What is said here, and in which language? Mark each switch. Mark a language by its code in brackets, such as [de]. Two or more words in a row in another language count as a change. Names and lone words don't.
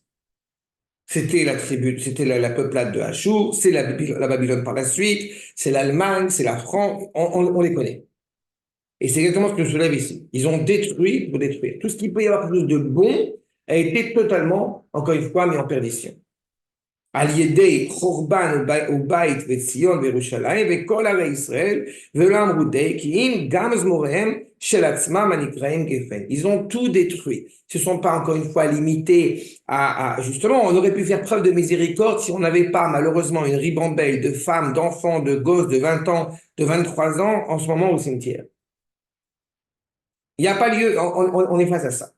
[fr] C'était c'était la peuplade de Achour, c'est la Babylone par la suite, c'est l'Allemagne, c'est la France, on les connaît. Et c'est exactement ce que je soulève ici. Ils ont détruit pour détruire. Tout ce qui peut y avoir quelque chose de bon a été totalement, encore une fois, mis en perdition. [he] על ידי חורבן ובית וציון וירושלים וכל ערי ישראל ולא אמרו די כי אם גם מזמוריהם של עצמם הנקראים גפן. [fr] Ils ont tout détruit. Ce ne sont pas encore une fois limités justement, on aurait pu faire preuve de miséricorde si on n'avait pas malheureusement une ribambelle de femmes, d'enfants, de gosses de 20 ans, de 23 ans en ce moment au cimetière. Il n'y a pas lieu, on est face à ça.